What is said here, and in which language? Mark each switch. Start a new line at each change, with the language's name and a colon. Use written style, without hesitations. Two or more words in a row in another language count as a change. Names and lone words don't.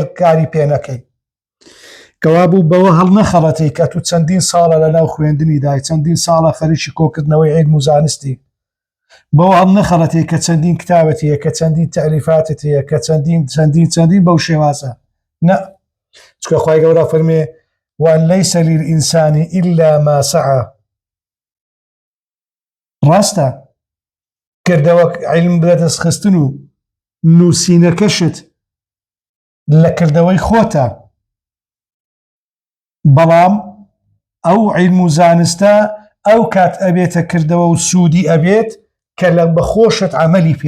Central Kurdish: کاری پێ نەکەی کەوابوو بەوە هەڵنەخەڵەتەی کە تو چەندین ساڵە لەناو خوێندنی دای چەندین ساڵە خەریکی کۆکردنەوەی عیلم و زانستی بەوە هەڵنەخەڵەتەی کە چەندین کتابت هەیە کە چەندین تەعلیفاتت هەیە کە چەندین بەو شێوازە نە چونکە خوای گەورە فەرمێ
Arabic: وأن ليس للإنسان إلا ما سعى
Central Kurdish: ڕاستە کردەوە عیلم بەدەستخستن و نووسینەکەشت لە کردەوەی خۆتە بەڵام ئەو عیلم و زانستە ئەو کات ئەبێتە کردەوە و سوودی ئەبێت کە لە بەخۆشت عەمەلی پێ